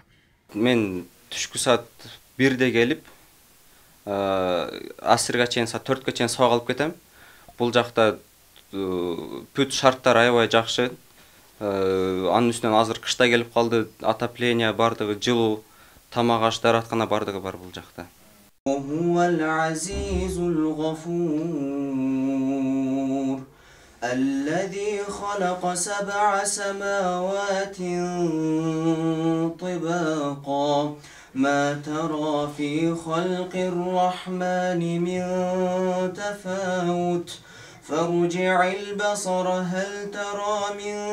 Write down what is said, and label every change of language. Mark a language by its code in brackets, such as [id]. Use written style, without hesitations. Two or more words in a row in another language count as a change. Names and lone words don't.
[ky] Мен түшкү саат 1де келип, асырга чейин саат 4ке чейин сабак алып кетем. Бул жакта бүт шарттар аябай жакшы. Анын үстүнөн азыр кышта келип калды, отопление бардыгы, жылуу, тамак аш, даараткана бардыгы бар бул жакта. [ar] هو العزيز الغفور الذي خلق 7 سماوات طباقا ما ترى في خلق الرحمن من تفاوت فارجع البصر هل ترى من